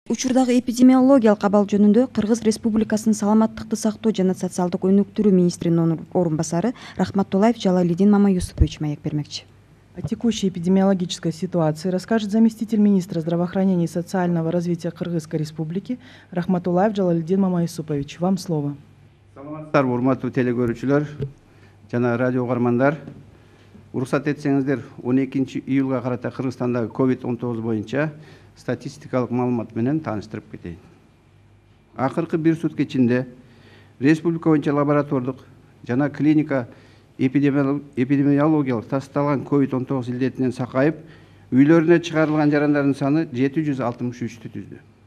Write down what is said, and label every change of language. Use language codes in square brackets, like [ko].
[ky] Учурдагы эпидемиологиялык абал жөнүндө Кыргыз Республикасынын саламаттыкты сактоо жана социалдык өнүктүрүү министринин орун басары Рахматуллаев Жалалидин Мамаюсупович маек бермекчи. [ru] О текущей эпидемиологической ситуации расскажет заместитель министра здравоохранения и социального развития Кыргызской Республики Рахматуллаев Жалалидин Мамаюсупович. Вам слово. [ky] Саламатсыздар, урматтуу телекөрүүчүлөр жана радио угармандар. Уруксат этсеңиздер, 12 июлга карата Кыргызстандагы COVID-19 боюнча статистикалык маалымат менен тааныштырып кетейин. Акыркы бир сутка ичинде республика боюнча лаборатордук жана клиника эпидемиологиялык тасталган COVID-19 илдетинен сакайып, үйлөрүнө чыгарылган жарандардын саны 763 түздү.